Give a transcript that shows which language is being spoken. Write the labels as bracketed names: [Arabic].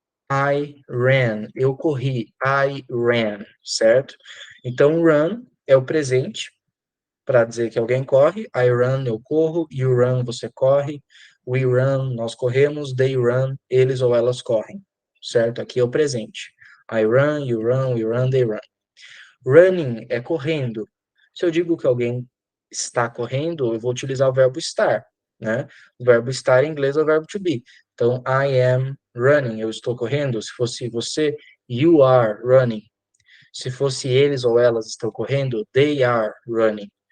[English] I ran. [Portuguese] Eu corri. [English] I ran, [Portuguese] certo? Então, run é o presente para dizer que alguém corre. [English] I run, [Portuguese] eu corro. [English] You run, [Portuguese] você corre. [English] We run, [Portuguese] nós corremos. [English] They run, [Portuguese] eles ou elas correm, certo? Aqui é o presente. [English] I run, you run, we run, they run. [Portuguese] Running é correndo. Se eu digo que alguém está correndo, eu vou utilizar o verbo estar, né? O verbo estar em inglês é o verbo to be. Então, [English] I am running, [Portuguese] eu estou correndo. Se fosse você, [English] you are running. [Portuguese] Se fosse eles ou elas estão correndo, [English] they are running.